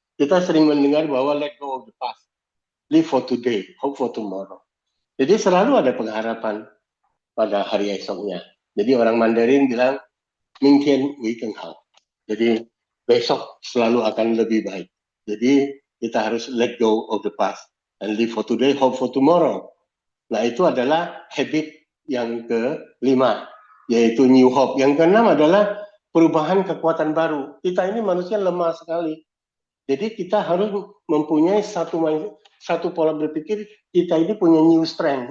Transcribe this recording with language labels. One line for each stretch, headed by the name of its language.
Indonesian: Kita sering mendengar bahwa
English: let go of the past, live for today, hope for tomorrow.
Indonesian: Jadi selalu ada pengharapan pada hari esoknya. Jadi orang Mandarin bilang,
Chinese: mingkian wei hao.
Indonesian: Jadi besok selalu akan lebih baik. Jadi kita harus
English: let go of the past and live for today, hope for tomorrow.
Indonesian: Nah itu adalah habit yang kelima, yaitu new hope. Yang keenam adalah perubahan kekuatan baru. Kita ini manusia lemah sekali. Jadi kita harus mempunyai satu pola berpikir, kita ini punya new strength.